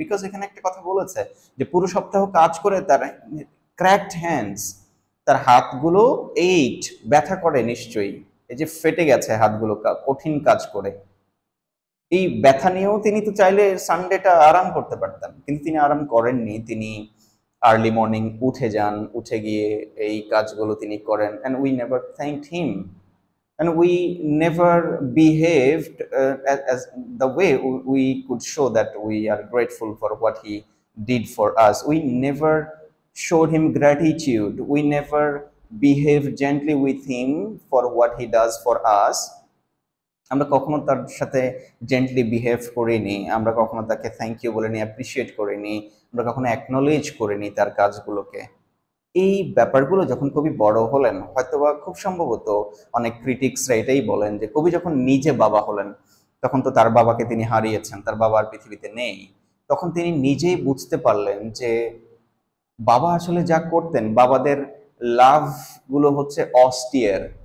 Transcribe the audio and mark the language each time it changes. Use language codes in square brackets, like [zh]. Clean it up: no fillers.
[bn] Because এখানে একটা কথা বলেছে যে পুরো সপ্তাহ কাজ করে তার ক্র্যাকড হ্যান্ডস, তার হাতগুলো ব্যথা করে নিশ্চয়ই, এই যে ফেটে গেছে হাতগুলো কঠিন কাজ করে, এই ব্যথা নিয়েও তিনি তো চাইলে সানডেটা আরাম করতে পারতেন, কিন্তু তিনি আরাম করেননি। তিনি আর্লি মর্নিং উঠে যান, উঠে গিয়ে এই কাজগুলো তিনি করেন, [en] And we never thanked him, and we never behaved as the way we could show that we are grateful for what he did for us. We never showed him gratitude. We never behaved gently with him for what he does for us. [bn] আমরা কখনো তার সাথে gently behave করিনি, আমরা কখনো তাকে thank you বলিনি, appreciate করিনি, আমরা কখনো অ্যাকনোলেজ করিনি তার কাজগুলোকে। এই ব্যাপারগুলো যখন কবি বড় হলেন, হয়তোবা খুব সম্ভবত অনেক ক্রিটিক্সরা এটাই বলেন যে কবি যখন নিজে বাবা হলেন, তখন তো তার বাবাকে তিনি হারিয়েছেন, তার বাবা আর পৃথিবীতে নেই, তখন তিনি নিজেই বুঝতে পারলেন যে বাবা আসলে যা করতেন, বাবাদের লাভ গুলো হচ্ছে অস্টিয়ার।